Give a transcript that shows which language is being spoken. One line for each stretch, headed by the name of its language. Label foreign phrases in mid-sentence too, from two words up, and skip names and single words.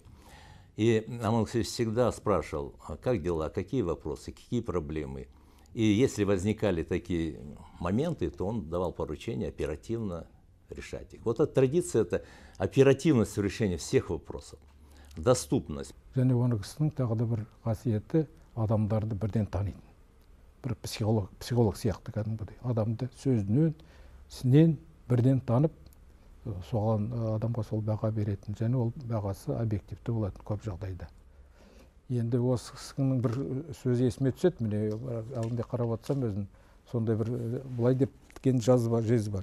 Russian: И он всегда спрашивал, как дела, какие вопросы, какие проблемы. И если возникали такие моменты, то он давал поручения оперативно решать их. Вот эта традиция, это оперативность в решении всех вопросов, доступность.
Kazakh: Және оның кісінің тағы да бір қасиеті адамдарды бірден таниды. Бір психолог сияқты кәдімгідей. Адамды сөзінен, ісінен бірден танып, соған адамға сол баға беретін. Және ол бағасы объективті болатын көп жағдайда. Енді осы кісінің бір сөзі есіме түседі, міне алдында қарап отырсам өзім, сондай бір бұлай деп тікен жез бар.